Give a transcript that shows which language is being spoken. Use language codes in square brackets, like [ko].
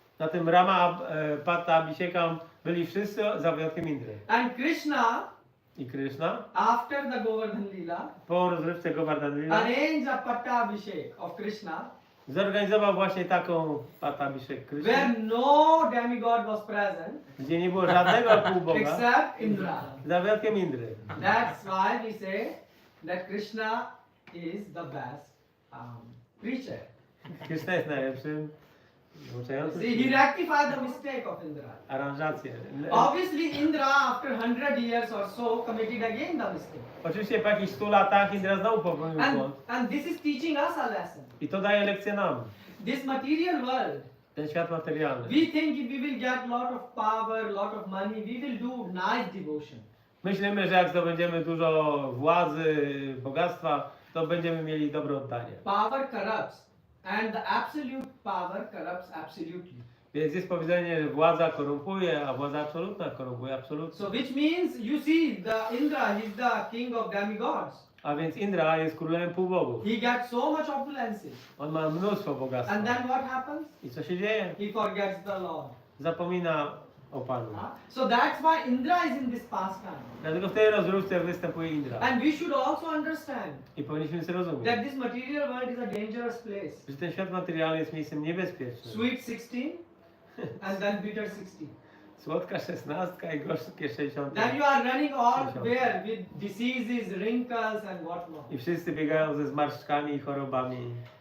[pl] Na tym Rama, Patta, Abhishekam byli wszyscy za wyjątkiem Indry. [en] And Krishna, [pl] I Krishna [en] after the Govardhan Leela, [pl] po rozrywce Govardhana Leela [en] arranged a Patta Abhishek of Krishna, [pl] zorganizował właśnie taką Patta Abhishek Krishna, [en] where no demigod was present [pl] gdzie nie było żadnego półboga [en] except Indra. [pl] za wyjątkiem Indry. [en] That's why we say that Krishna is the best preacher. [pl] Krishna jest najlepszym nauczającym [en] See, he rectified the mistake of Indra. [pl] aranżację. [en] Obviously, Indra, after 100 years or so, committed again the mistake. [pl] Oczywiście po jakichś 100 latach Indra znowu popełnił błąd. [en] And this is teaching us a lesson. [pl] I to daje lekcję nam. [en] This material world, [pl] Ten świat materialny. [en] we think if we will get lot of power, lot of money, we will do nice devotion. [pl] Myślimy, że jak zdobędziemy dużo władzy, bogactwa, to będziemy mieli dobre oddanie. [en] Power corrupts, and the absolute power corrupts absolutely. [pl] Więc jest powiedzenie, że władza korumpuje, a władza absolutna korumpuje absolutnie. [en] So which means, you see, the Indra, he is the king of demigods. [pl] A więc Indra jest królem półbogów. [en] He gets so much opulences. [pl] On ma mnóstwo bogactwa. [en] And then what happens? [pl] I co się dzieje? [en] He forgets the Lord. [pl] Zapomina o Panu. [en] So that's why Indra is in this pastime. [pl] Dlatego w tej rozrywce występuje Indra. [en] And we should also understand [pl] I powinniśmy zrozumieć, [en] that this material world is a dangerous place. [pl] że ten świat materialny jest miejscem niebezpiecznym. [en] Sweet 16 and then bitter 16. [pl] Słodka 16 i gorzkie 60. [en] Then you are running all where with diseases, wrinkles and whatnot. [pl] I wszyscy biegają ze zmarszczkami i chorobami.